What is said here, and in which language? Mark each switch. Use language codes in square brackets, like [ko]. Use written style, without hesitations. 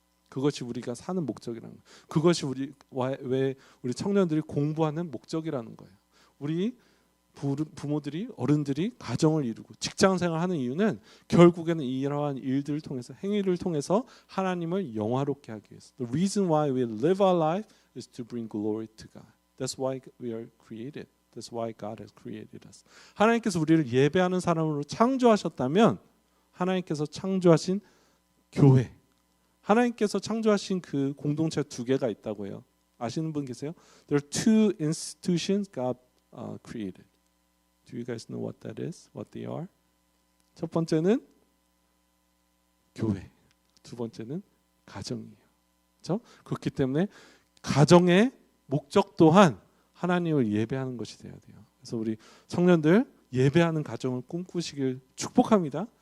[ko] 그것이 우리가 사는 목적이라는 거예요. 그것이 왜 우리 청년들이 공부하는 목적이라는 거예요. 우리 부모들이 어른들이 가정을 이루고 직장생활을 하는 이유는 결국에는 이러한 일들을 통해서 행위를 통해서 하나님을 영화롭게 하기 위해서. [en] The reason why we live our life is to bring glory to God. That's why we are created. That's why God has created us. [ko] 하나님께서 우리를 예배하는 사람으로 창조하셨다면 하나님께서 창조하신 교회, 하나님께서 창조하신 그 공동체 두 개가 있다고 해요. 아시는 분 계세요? [en] There are two institutions God created. Do you guys know what that is? What they are? [ko] 첫 번째는 교회, 두 번째는 가정이에요. 그렇죠? 그렇기 때문에 가정의 목적 또한 하나님을 예배하는 것이 되어야 돼요. 그래서 우리 청년들 예배하는 가정을 꿈꾸시길 축복합니다.